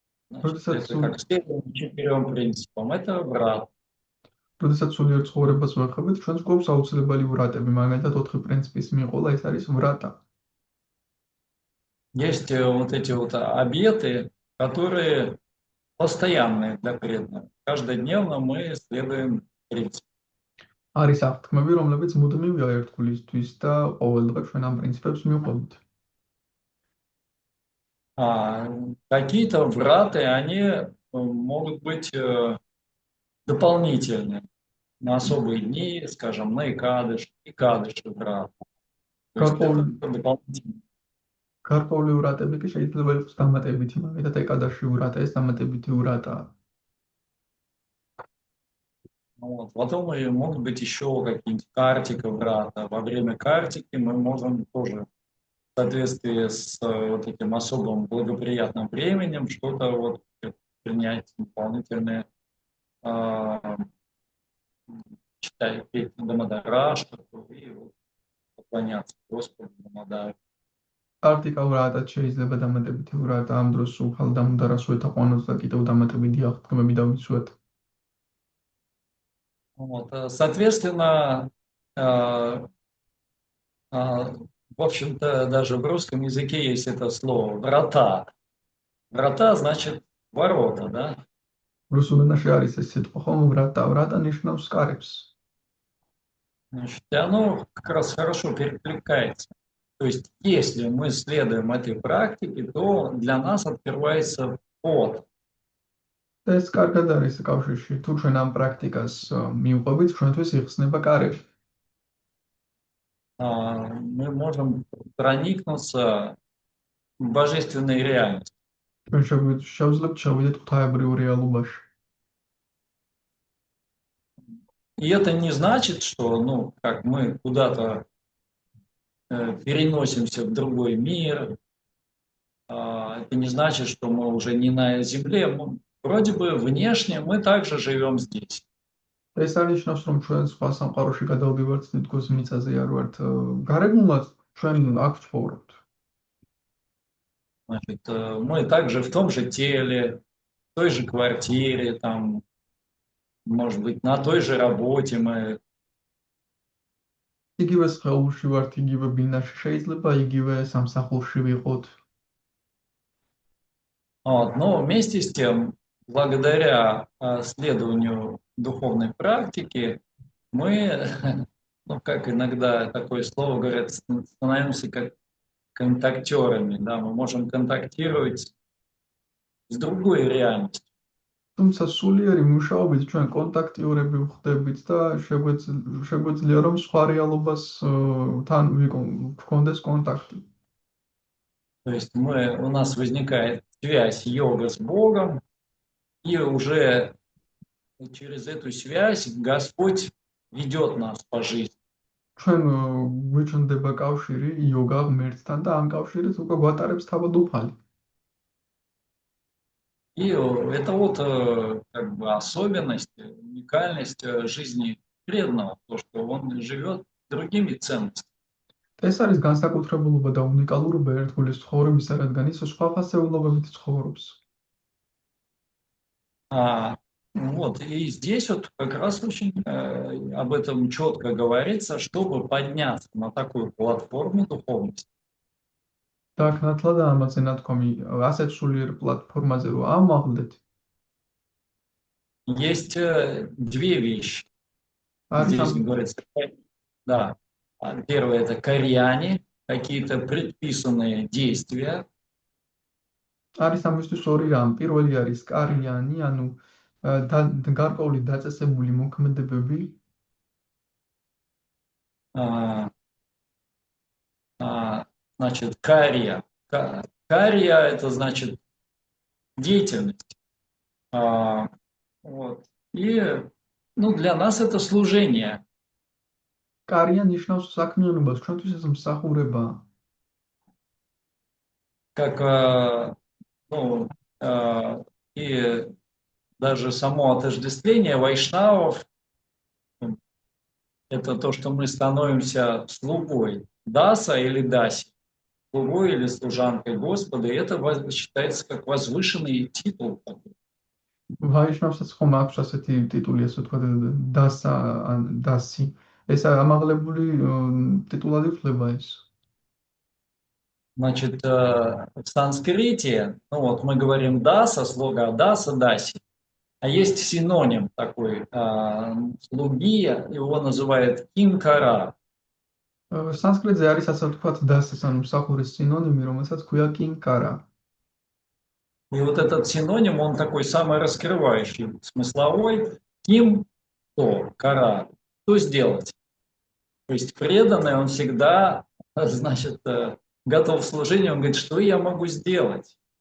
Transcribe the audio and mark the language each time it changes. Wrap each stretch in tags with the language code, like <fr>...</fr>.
<ru>Значит, это как следует 4 принципам. Это врат.</ru> <ka>როდესაც სულიერ ცხოვრებას ვახებით, ჩვენს გვაქვს აუცილებელი ვრატები, მაგალითად 4 პრინციპის მიყოლა, ეს არის ვრატა.</ka> <ru>Есть вот эти вот обеты, которые постоянные для преданных. Каждодневно мы следуем принципам.</ru> <ka>არის აღთქმები, რომლებიც მუდმივია ერთგულისთვის და ყოველდღე ჩვენ ამ პრინციპებს მივყვებით.</ka> <ru>Какие-то враты, они могут быть дополнительные на особые дни, скажем, на Икадыш врат. То есть это дополнительно.</ru> <ka>გარკვეული ვრატები კი შეიძლება იყოს დამატებითი, მაგალითად ეკადაში ვრატა, ეს დამატებითი ვრატაა.</ka> <ru>Вот. Потом могут быть еще какие-нибудь картика врата. Во время картики мы можем тоже в соответствии с вот этим особым благоприятным временем что-то вот принять дополнительное, читать песню Дамадараш и вот, поклоняться Господу Дамадару.</ru> <ka>კარტიკა ვრატად შეიძლება დამატებითი ვრატა, ამ დროს უხალ დამუდარას ვეთაყვანოთ და კიდევ დამატებითი აღთქმები დავიცვათ.</ka> <ru>Вот, соответственно, в общем-то, даже в русском языке есть это слово «врата». Врата значит ворота, да?</ru> <ka>რუსულ ენაში არის ეს სიტყვა, ხომ ვრატა, ვრატა ნიშნავს კარებს.</ka> <ru>Значит, и оно как раз хорошо перекликается. То есть, если мы следуем этой практике, то для нас открывается вход.</ru> <ka>ეს კარგად არის კავშირში. თუ ჩვენ ამ პრაქტიკას მივყვებით, ჩვენთვის იხსნება კარები.</ka> <ru>Мы можем проникнуться в божественной реальности.</ru> <ka>ჩვენ შევძლებთ შევიდეთ ღვთაებრივ რეალობაში.</ka> <ru>И это не значит, что, ну, как мы куда-то переносимся в другой мир. Это не значит, что мы уже не на земле. Вроде бы внешне мы также живем здесь.</ru> <ka>ეს არნიშნავს, რომ ჩვენ სხვა სამყაროში გადავდივართ თითქოს მიწაზე არ ვართ. გარეგნულად ჩვენ აქ ვცხოვრობთ.</ka> <ru>Значит, мы также в том же теле, в той же квартире, там, может быть, на той же работе мы.</ru> <ka>იგივე სხეულში ვართ, იგივე ბინაში, შეიძლება იგივე სამსახურში ვიყოთ.</ka> <ru>Вот, но вместе с тем, благодаря следованию духовной практики, мы, ну, как иногда такое слово говорят, становимся как контактерами, да, мы можем контактировать с другой реальностью.</ru> <ka>თუმცა სულიერი მუშაობით ჩვენ კონტაქტიურები ვხდებით და შეგვეძლია რომ სხვა რეალობას თან ვქონდეს კონტაქტი.</ka> <ru>То есть у нас возникает связь йога с Богом, и уже через эту связь Господь ведет нас по жизни.</ru> <ka>ჩვენ გვიჩნდება კავშირი იოგა ღმერთთან და ამ კავშირით უკვე გვატარებს თავად უფალი.</ka> <ru>И это вот как бы особенность, уникальность жизни преданного, то, что он живет другими ценностями.</ru> <ka>და ეს არის განსაკუთრებულობა და უნიკალურობა ერთგულის ცხოვრებისა, რადგან ის სხვა ფასეულობებით ცხოვრობს.</ka> <ru>Вот, и здесь вот как раз очень об этом четко говорится, чтобы подняться на такую платформу духовности.</ru> <ka>და აქ ნათლად ამაზე ნათქვამი ასეთ სულიერ პლატფორმაზე რომ ამაღლდეთ,</ka> <ru>Есть две вещи.</ru> <ka>არის</ka> <ru>Здесь</ru> <ka>ამ</ka> <ru>говорится, да. Первое это коряне, какие-то предписанные действия.</ru> <ka>არის ამისთვის ორი რამ. პირველი არის კარიანი, ანუ გარკვეული დაწესებული მოქმედებები,</ka> <ru>а, Значит, кария. Кария это значит деятельность. Вот. И ну, для нас это служение.</ru> <ka>კარია ნიშნავს საქმიანობას, ჩვენთვის ეს მსახურებაა.</ka> <ru>Как ну, и даже само отождествление вайшнавов это то, что мы становимся слугой даса или даси, слугой или служанкой Господа, и это считается как возвышенный титул.</ru> <ka>ვაიშნავსაც ხომ აქვს ასეთი ტიტული, ასე ვთქვათ, დასა ან დასი. ეს ამაღლებული ტიტულად ითვლება ეს.</ka> <ru>Значит, в санскрите, ну вот мы говорим даса, слуга, даса, даси. А есть синоним такой слуги, его называют кинкара.</ru> <ka>სანსკრიტზე არის ასე ვთქვათ დასის ან მსახურის სინონიმი, რომელსაც ქვია კინკარა.</ka> <ru>И вот этот синоним, он такой самый раскрывающий, смысловой. Ким, то, кара, что сделать. То есть преданный, он всегда, значит, готов к служению, он говорит, что я могу сделать.</ru>